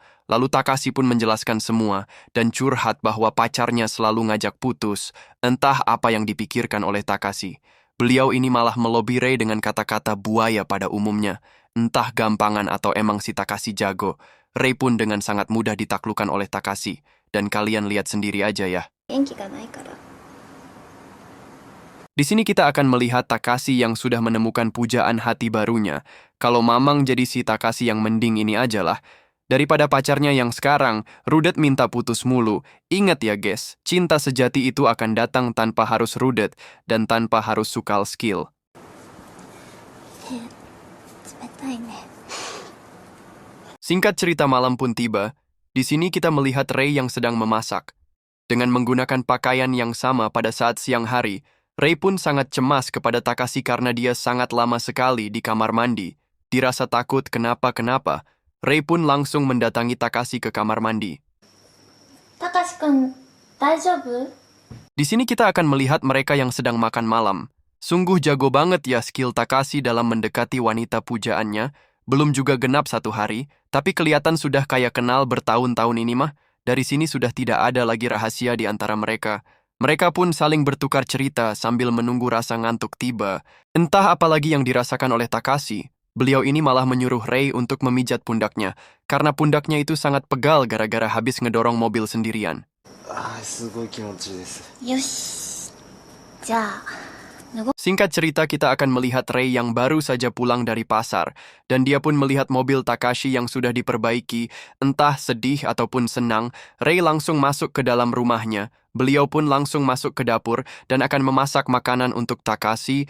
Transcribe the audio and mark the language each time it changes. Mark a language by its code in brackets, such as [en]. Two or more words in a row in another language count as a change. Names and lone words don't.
[id] Lalu Takashi pun menjelaskan semua, dan curhat bahwa pacarnya selalu ngajak putus. Entah apa yang dipikirkan oleh Takashi. Beliau ini malah melobi Rei dengan kata-kata buaya pada umumnya. Entah gampangan atau emang si Takashi jago. Rei pun dengan sangat mudah ditaklukkan oleh Takashi. Dan kalian lihat sendiri aja ya. [ja] 元気がないから。 [id] Di sini kita akan melihat Takashi yang sudah menemukan pujaan hati barunya. Kalau Mamang jadi si Takashi yang mending ini aja lah. Daripada pacarnya yang sekarang, rudet minta putus mulu. Ingat ya guys, cinta sejati itu akan datang tanpa harus rudet dan tanpa harus sukal skill. [ja] 冷たいね。 [id] Singkat cerita, malam pun tiba. Di sini kita melihat Rei yang sedang memasak. Dengan menggunakan pakaian yang sama pada saat siang hari, Rei pun sangat cemas kepada Takashi karena dia sangat lama sekali di kamar mandi. Dirasa takut kenapa-kenapa, Rei pun langsung mendatangi Takashi ke kamar mandi. [ja] たかしくん、大丈夫？ [id] Di sini kita akan melihat mereka yang sedang makan malam. Sungguh jago banget ya skill Takashi dalam mendekati wanita pujaannya. Belum juga genap 1 hari, tapi kelihatan sudah kayak kenal bertahun-tahun ini mah. Dari sini sudah tidak ada lagi rahasia di antara mereka. Mereka pun saling bertukar cerita sambil menunggu rasa ngantuk tiba. Entah apa lagi yang dirasakan oleh Takashi. Beliau ini malah menyuruh Rei untuk memijat pundaknya, karena pundaknya itu sangat pegal gara-gara habis ngedorong mobil sendirian. [ja] すごい気持ちいいです。よし。じゃあ、 [id] Singkat cerita, kita akan melihat Rei yang baru saja pulang dari pasar, dan dia pun melihat mobil Takashi yang sudah diperbaiki. Entah sedih ataupun senang, Rei langsung masuk ke dalam rumahnya. Beliau pun langsung masuk ke dapur dan akan memasak makanan untuk Takashi.